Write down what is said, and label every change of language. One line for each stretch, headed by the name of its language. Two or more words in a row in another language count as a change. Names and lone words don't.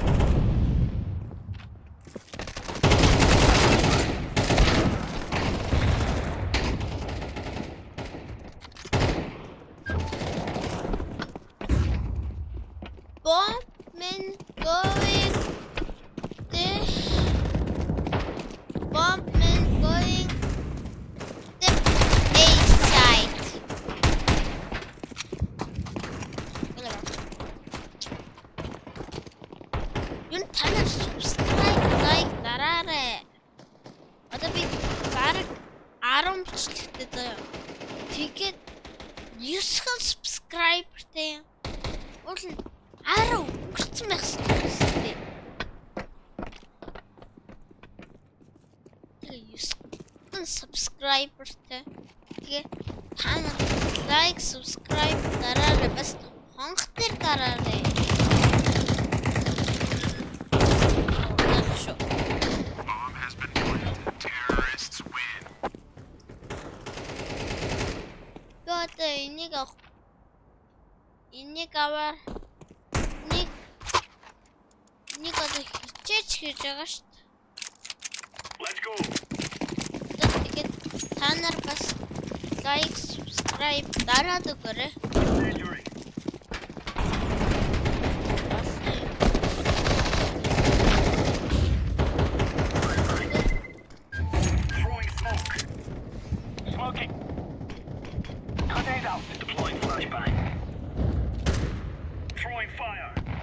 English: Bombman going this. Bombman going the A side.
Mongolian: Yun танаа
English: subscribe like
Mongolian: дараарай. Одоо би бараг 10 бичлэгтэй заяа. Тэгээд 9 subscriberтэй. Уул нь 10 өнгөрцөн байх хэрэгтэй. Тэгээд 9 subscriberтэй. Тэгээд та нар
English: like, subscribe
Mongolian: дараарай. Бас хонх дээр дараарай.
English: Bomb has been planted. Terrorists win.
Mongolian: Тэгээд энийг явах. Энийг аваар. Нэг одоо хичээж хийж байгаа шүү дээ.
English: Let's go.
Mongolian: Тэгээд та нар бас
English: like, subscribe
Mongolian: дараад өгөөрэй.
English: Injury. Throwing smoke. Smoking. Grenade out. Deploying flashbang. Throwing fire.